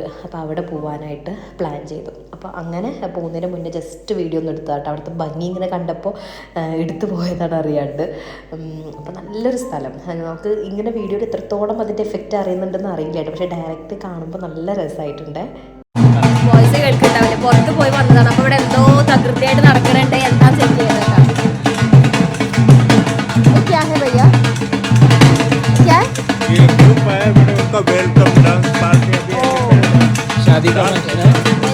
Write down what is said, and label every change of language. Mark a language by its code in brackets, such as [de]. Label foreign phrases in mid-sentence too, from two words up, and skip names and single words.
[ml] അപ്പോൾ അവിടെ പോകാനായിട്ട് പ്ലാൻ ചെയ്തു അപ്പോൾ അങ്ങനെ പോകുന്നതിന് മുന്നേ [en] just video [ml] ഒന്ന് എടുത്തു കേട്ടോ അവിടുത്തെ ഭംഗി ഇങ്ങനെ കണ്ടപ്പോൾ എടുത്തു പോയതാണ് അറിയാണ്ട് അപ്പോൾ നല്ലൊരു സ്ഥലം നമുക്ക് ഇങ്ങനെ വീഡിയോയിൽ എത്രത്തോളം അതിൻ്റെ എഫക്റ്റ് അറിയുന്നുണ്ടെന്ന് അറിയില്ല കേട്ടോ പക്ഷേ ഡയറക്റ്റ് കാണുമ്പോൾ നല്ല രസമായിട്ടുണ്ട് വോയിസ് കേൾക്കുന്നുണ്ടാവില്ല പുറത്ത് പോയി വന്നതാണ് അപ്പോൾ ഇവിടെ എന്തോ തകൃതിയായിട്ട് നടക്കണുണ്ട് എന്താ ചെക്ക് ചെയ്യുന്നത് [hi] क्या है भैया क्या ये ग्रुप है मैंने उनका [en] welcome dance party [hi] अभी शादी का फंक्शन है